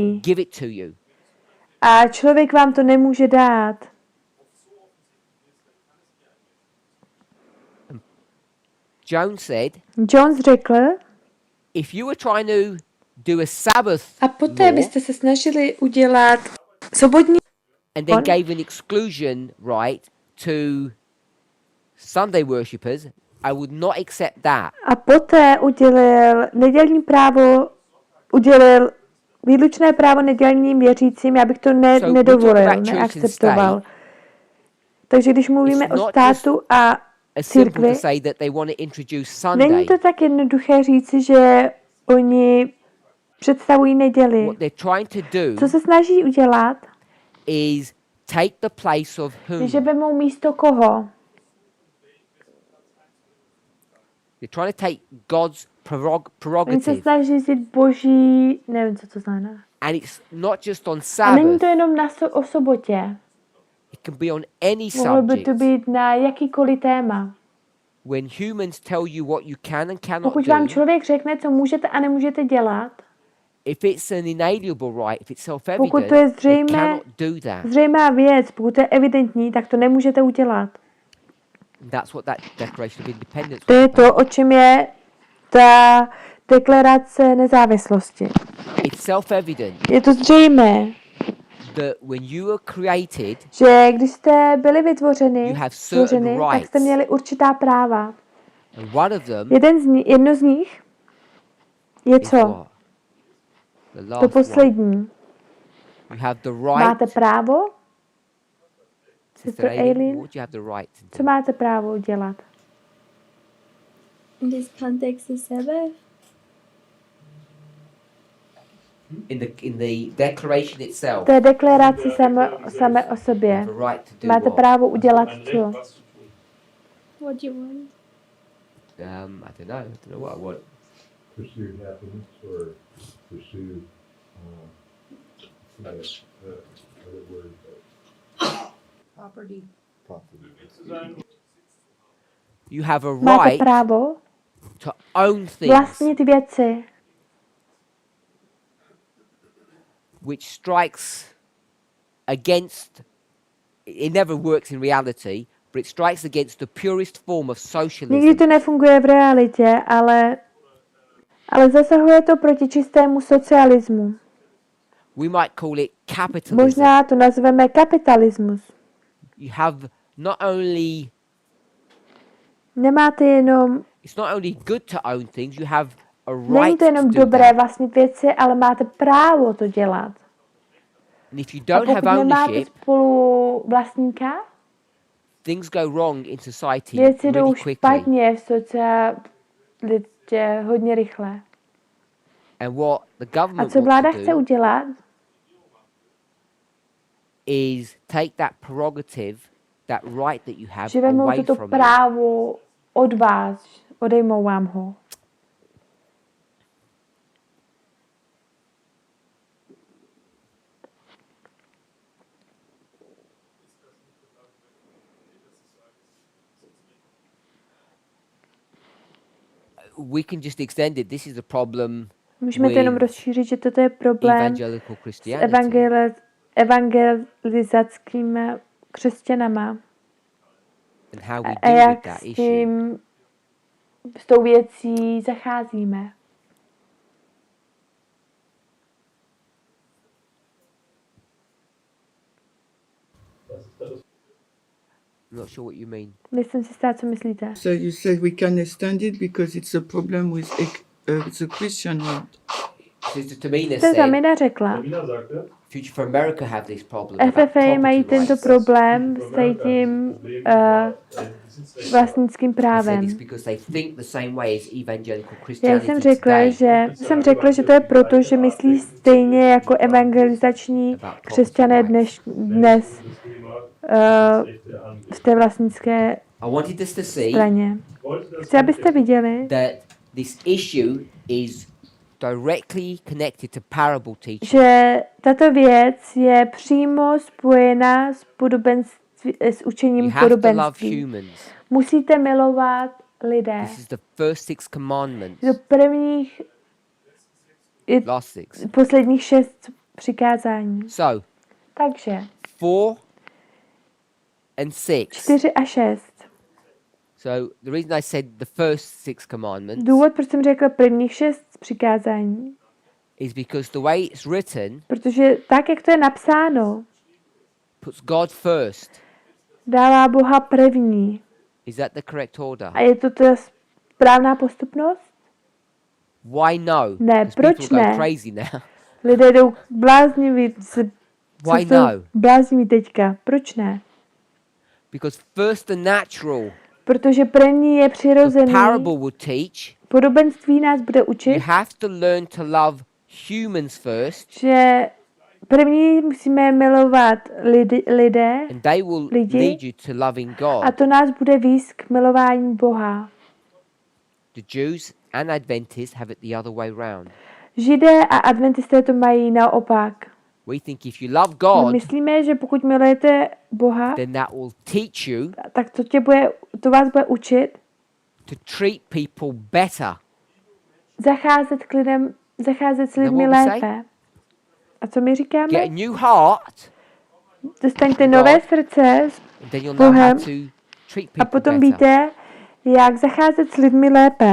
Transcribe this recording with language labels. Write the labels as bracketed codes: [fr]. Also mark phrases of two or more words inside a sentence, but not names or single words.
[cs] zřejmý [en] give it to you. [cs] a člověk vám to nemůže dát. [en] Jones said, [cs] Jones řekl, [en] if you were trying to do a Sabbath [cs] a poté [en] law [cs] byste se snažili udělat sobotní [en] and then gave an exclusion right to Sunday worshippers, I would not accept that. [cs] a poté udělil nedělní právo, udělil výlučné právo nedělním věřícím, já bych to [en] So we talk [cs] nedovolil, [en] about church and [cs] neakceptoval. [en] state. [cs] Takže když mluvíme [en] It's [cs] o [en] not [cs] státu a [en] As simple [cs] církvi, [en] to say that they want to introduce Sunday. [cs] není to tak jednoduché říci, že oni představují neděli. [en] What they're trying to do [cs] Co se snaží udělat, [en] is take the place of [cs] je, [en] whom? [cs] že vemou místo koho? [en] They're trying to take God's [cs] Oni se [en] prerogative. [cs] snaží vzít boží, nevím, co to znamená. [en] And it's not just on [cs] A není [en] Sabbath. [cs] to jenom o sobotě. [en] It can be on any [cs] Mohlo by [en] subject. [cs] to být na jakýkoliv téma. [en] When humans tell you what you can and cannot [cs] Pokud [en] do, [cs] vám člověk řekne, co můžete a nemůžete dělat, [en] if it's an inalienable right, if it's [cs] pokud to je [en] self-evident, they cannot do that. [cs] zřejmá věc, pokud to je evidentní, tak to nemůžete udělat. [en] That's what that Declaration of Independence [cs] To [en] was [cs] je [en] about. [cs] to, o čem je ta deklarace nezávislosti. [en] It's self-evident [cs] Je to zřejmé, [en] that when you were created, [cs] že když jste byli vytvořeni, [en] you have certain [cs] tak jste [en] rights. [cs] měli určitá práva. [en] And one of them [cs] Jedno z nich je [en] is [cs] co? [en] what? The [cs] To [en] last one. [cs] poslední. [en] You have the [cs] Máte [en] right, [cs] právo? [en] Sister [cs] Sister [en] Aileen, [cs] Aileen, [en] what do you have the right to [cs] co [en] do? [cs] máte právo udělat? [en] In this context, the Sabbath. In the declaration itself. [cs] té deklaraci samé o sobě. [en] You have a right to do [cs] Máte [en] what? [cs] právo udělat co? [en] What do you want? I don't know what I want. Pursue happiness or pursue, other word, Property. property. You have a [cs] Máte [en] right [cs] právo [en] to own things [cs] vlastnit věci, [en] which strikes against, it never works in reality, but it strikes against the purest form of socialism. [cs] nikdy to nefunguje v realitě, ale zasahuje to proti čistému socialismu. [en] We might call it capitalism. [cs] Možná to nazveme kapitalismus. [en] You have not only, [cs] Nemáte jenom, [en] it's not only good to own things, you have a [cs] není [en] right [cs] to jenom [en] to do [cs] dobré [en] that. [cs] vlastnit věci, ale máte právo to dělat. [en] And if you [cs] A [en] don't [cs] pokud [en] have [cs] nemáte [en] ownership, [cs] spolu vlastníka, [en] things go wrong in society [cs] věci jdou [en] really quickly. [cs] špatně v socialitě hodně rychle. [en] And what the [cs] A [en] government [cs] co vláda [en] wants to [cs] chce [en] do [cs] udělat, [en] is take that prerogative, that right that you have, [cs] že vezmou [en] away [cs] toto [en] from you. [cs] právo od vás, odejmou vám ho. [en] We can just extend it. This is a problem [cs] Můžeme to jenom [en] with [cs] rozšířit, že toto je problém [en] evangelical [cs] s [en] Christianity. [cs] evangelizackými křesťanama. [en] And how we [cs] A [en] deal with [cs] jak [en] that [cs] s [en] issue. [cs] tím, s tou věcí zacházíme. [en] I'm not sure what you mean. [cs] Nejsem si jistá, co myslíte. [en] So you said we can extend it because it's a problem with the Christian world. Sister Tamina [cs] Jste [en] said, [cs] Zamina řekla, [de] Sabina sagte, [en] Future for America have this problem about [cs] FFA mají [en] property [cs] tento [en] rights. [cs] problém s tím vlastnickým [en] I said [cs] právem. [en] it's because they think the same way as evangelical [cs] Já [en] Christianity [cs] jsem řekla, [en] today. [cs] že to je proto, že myslí stejně jako evangelizační křesťané dnes v té vlastnické [en] I wanted us to see [cs] straně. Chci, abyste viděli, [en] that this issue is directly connected to parable teaching. [cs] že tato věc je přímo spojena s učením [en] You have to love [cs] podobenství. [en] humans. [cs] Musíte milovat lidé. [en] This is the first 6 commandments. [cs] Do prvních, [en] Last 6. [cs] posledních 6 přikázání. [en] So, [cs] Takže [en] 4 and 6. [cs] 4 a 6. [en] So, the reason I said the first 6 commandments [cs] Důvod, proč jsem řekla prvních 6 přikázání, [en] is because the way it's written [cs] protože tak, jak to je napsáno, [en] puts God first. [cs] dává Boha první. [en] Is that the correct order? [cs] A je to ta správná postupnost? [en] Why no? [cs] Ne, [en] 'Cause [cs] proč [en] people go [cs] ne? [en] crazy now. [cs] Lidé jdou bláznivý, [en] Why no? [cs] blázniví teďka. Proč ne? [en] Because first the natural, [cs] Protože první je [en] the [cs] přirozený. [en] parable would teach, [cs] Podobenství nás bude [en] you [cs] učit, [en] have to learn to love humans first, [cs] že první musíme milovat lidé [en] and they will [cs] lidi, [en] lead you to loving [cs] a [en] God. [cs] to nás bude vést k milování Boha. [en] The Jews and Adventists have it the other way round. [cs] Židé a adventisté to mají naopak. [en] We think if you love [cs] My [en] God, [cs] myslíme, že pokud milujete Boha, [en] then that will teach you [cs] tak to vás bude učit [en] to treat people better. [cs] zacházet s lidmi [en] what we say? [cs] lépe. A co my říkáme? [en] Get a new heart, [cs] Dostaňte nové srdce [en] and then you'll know how [cs] Bohem [en] to treat [cs] a [en] people [cs] potom [en] better. [cs] víte, jak zacházet s lidmi lépe.